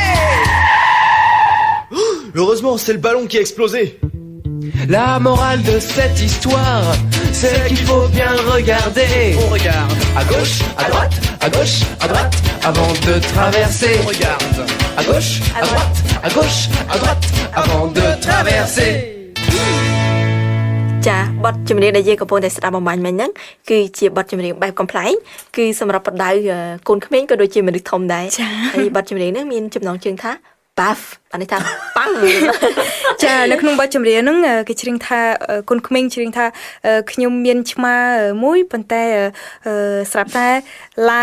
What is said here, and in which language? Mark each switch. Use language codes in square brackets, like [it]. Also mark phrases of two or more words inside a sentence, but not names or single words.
[fr] Heureusement, c'est le ballon qui a explosé. La morale de cette histoire, c'est qu'il faut bien regarder. On regarde à gauche, à droite, à gauche, à droite, avant de traverser. On regarde à gauche, à droite, à gauche, à droite, avant de traverser. [km] ចាបទចម្រៀងដែលយើងកំពុងតែស្ដាប់បំបញ្ញមិញហ្នឹងគឺជាបទចម្រៀងបែបកំ pl ែងគឺសម្រាប់បដៅកូនក្មេងក៏ដូចជាមនុស្សធំដែរហើយបទចម្រៀងហ្នឹងមានចំណងជើងថា Puff អានេះថា Pang ចានៅក្នុងបទចម្រៀងហ្នឹងគេច្រៀងថាកូនក្មេងច្រៀងថាខ្ញុំមានឆ្មាមួយប៉ុន្តែស្រាប់តែឡា